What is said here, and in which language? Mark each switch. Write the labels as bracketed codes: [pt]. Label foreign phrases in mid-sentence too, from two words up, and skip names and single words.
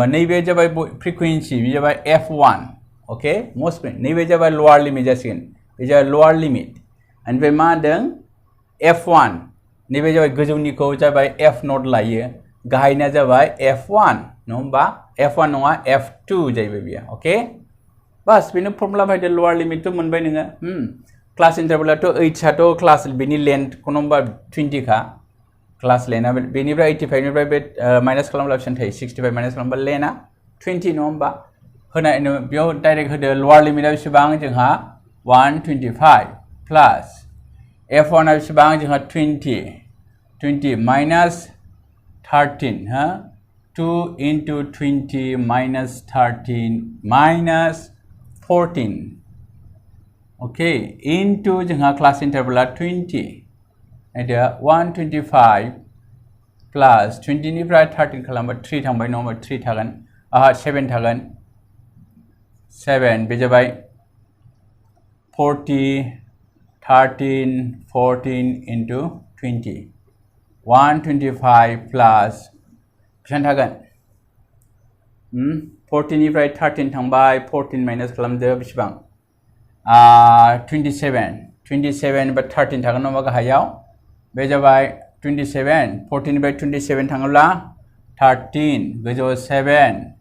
[brx] नैबे जाबाय फ्रिकुवेन्सि बे जाबाय f1 ओके मोस्ट नैबे जाबाय [en] lower limit [brx] जासिगोन बे जाबाय [en] lower limit [brx] ओमफ्राय मा होनदों f1 नैबे जाबाय गोजौनिखौ जाबाय f0 लायो गाहायना जाबाय f1 नङा होमबा f1 नङा f2 जाहैबाय बेयो [en] okay bas [brx] बेनो फर्मुला बायदो [en] lower limit' [brx] मोनबाय नोङो [en] class interval' [brx] 8 साथ' क्लास बेनि लेन्थ नम्बा 20 का क्लास लेना बेनिफ्राय 85 निफ्राय बे माइनास खालामब्ला बेसेबां थायो 65 माइनास खालामबा लेना 20 नङा होमबा होनाय बेयाव डाइरेक्ट होदो लोअर लिमिटआ बेसेबां जोंहा 125 प्लास f1 आ बेसेबां जोंहा 20 20 [en] minus 13 huh? [brx] 2 [en] into 20 minus 13 minus 14 okay into [brx] जोंहा [en] class interval [brx] 20 आयदा 125 plus 20 निफ्राय 13 खालामबा 3 थांबाय नङा 3 थागोन 7 थागोन 7 बे जाबाय 40 13 14 into 20 125 plus बेसेबां थागोन 14 निफ्राय 13 थांबाय 14 माइनास खालामदो बेसेबां 27 बा 13 थागोन नङा गाहायाव बे जाबाय 27 14 निफ्राय 27 थाङोब्ला 13 गोजौआव 7